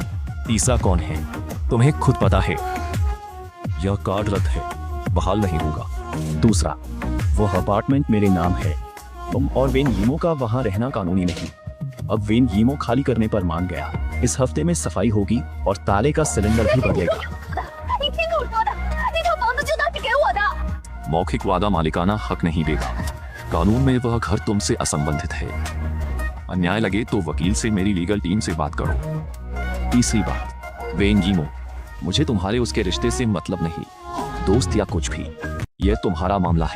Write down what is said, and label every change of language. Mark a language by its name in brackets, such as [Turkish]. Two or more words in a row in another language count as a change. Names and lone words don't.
[Hindi] तीसरा कौन है तुम्हें खुद पता है। यह कार्ड रद्द है, बहाल नहीं होगा। दूसरा, वह अपार्टमेंट मेरे नाम है। तुम और वेन यीमो का वहां रहना कानूनी नहीं। अब वेन यीमो खाली करने पर मान गया। इस हफ्ते में सफाई होगी और ताले का सिलेंडर भी बदलेगा। [Chinese] 你听我说的，那套房子就当是给我的。 [Hindi] मौखिक वादा मालिकाना हक नहीं देगा। कानून में वह घर तुमसे असंबंधित है। अन्याय लगे तो वकील से मेरी [English] legal team [Hindi] से बात करो। तीसरी बात, वेन यीमो, मुझे तुम्हारे उसके रिश्ते से मतलब नहीं, दोस्त या कुछ भी। यह तुम्हारा मामला है।